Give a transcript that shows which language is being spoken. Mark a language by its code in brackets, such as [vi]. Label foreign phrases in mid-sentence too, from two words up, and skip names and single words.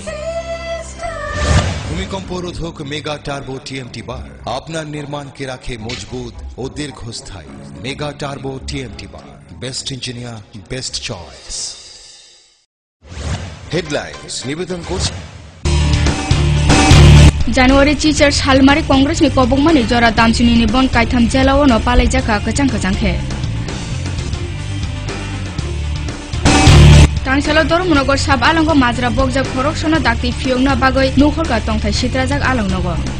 [bn] ভূমিকম্প রোধক মেগা টার্বো টিএমটি বার আপনার নির্মাণকে রাখে মজবুত ও দীর্ঘস্থায়ী। মেগা টার্বো টিএমটি বার, বেস্ট ইঞ্জিনিয়ার, বেস্ট চয়েস। হেডলাইন্স নিবেদন করছে [trp] January teacher Salmari Congress ni kobongmani jora damchuni ni bon kaitham jelao no palai jaka kachang khe. Tangsalo Dormonogor sab alongo majra bokjak khoroksono dakti fiongna bagoi nukhorka tongthai sitrajak alongnogo.